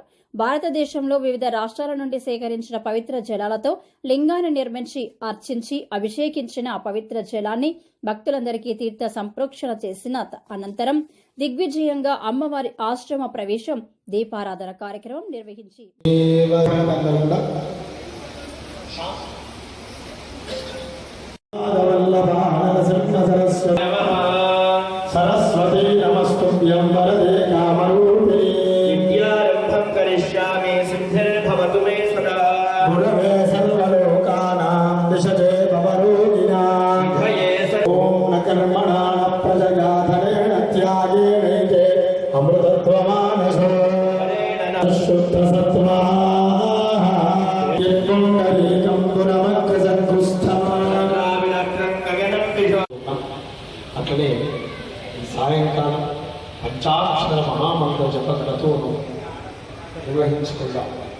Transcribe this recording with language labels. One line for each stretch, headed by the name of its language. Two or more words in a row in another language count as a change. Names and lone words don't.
Telugu: భారతదేశంలో వివిధ రాష్ట్రాల నుండి సేకరించిన పవిత్ర జలాలతో లింగాన్ని నిర్మించి అర్చించి అభిషేకించిన పవిత్ర జలాన్ని భక్తులందరికీ తీర్థ సంప్రోక్షణ చేసిన అనంతరం దిగ్విజయంగా అమ్మవారి ఆశ్రమ ప్రవేశం దీపారాధన కార్యక్రమం నిర్వహించి
Sanskrit: सरस्वती नमस्तुभ्यं वरदे कामरूपिणी विद्यारम्भं करिष्यामि सिद्धिर्भवतु मे सदा गुरवे सर्वलोकानां दिशते भवरोगिणां विधये ॐ न कर्मणा न प्रजया धनेन त्यागेनैते अमृतत्वमानसो शुद्धसत्त्वा यत्पुण्डरीकं गुणमग्रसङ्कुस्थम् अटले
Telugu: సాయంకాలం పంచాక్షర మహామంత్ర జప క్రతువును నిర్వహించుకుందాం.